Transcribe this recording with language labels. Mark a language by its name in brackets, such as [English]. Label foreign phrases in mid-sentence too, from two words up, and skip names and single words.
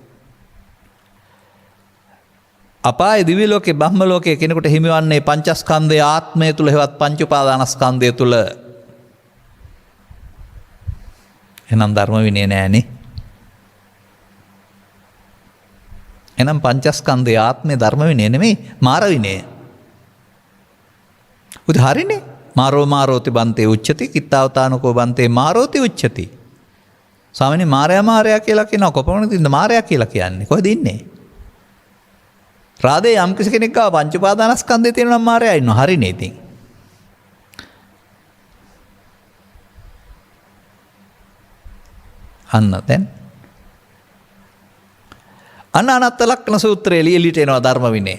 [Sinhala] අපායේ දිව්‍ය ලෝකේ බ්‍රහ්ම ලෝකයේ කෙනෙකුට හිමිවන්නේ පංචස්කන්ධයේ ආත්මය තුල හෙවත් පංච උපාදානස්කන්ධය තුල. එහෙනම් ධර්ම විනය නෑනේ. එනම් පංචස්කන්ධයේ ආත්මේ ධර්ම විනය නෙමෙයි මාර විනය. උද හරිනේ. [Pali] මාරෝ මාරෝති බන්තේ උච්චති කිත්තාවතානකෝ බන්තේ මාරෝති උච්චති. [Sinhala] ස්වාමිනේ මාරයා කියලා කියනවා. කොපමණද ඉන්න මාරයා කියලා කියන්නේ? කොහෙද ඉන්නේ? රාදේ යම් කිසි කෙනෙක් ගාව පංච උපාදානස්කන්ධය තියෙනවා නම් මාරයා ඉන්නවා. හරිනේ ඉතින්. අන්න දැන් අනන්ත ලක්ෂණ සූත්‍රයේ ලියලිට එනවා ධර්ම විනය.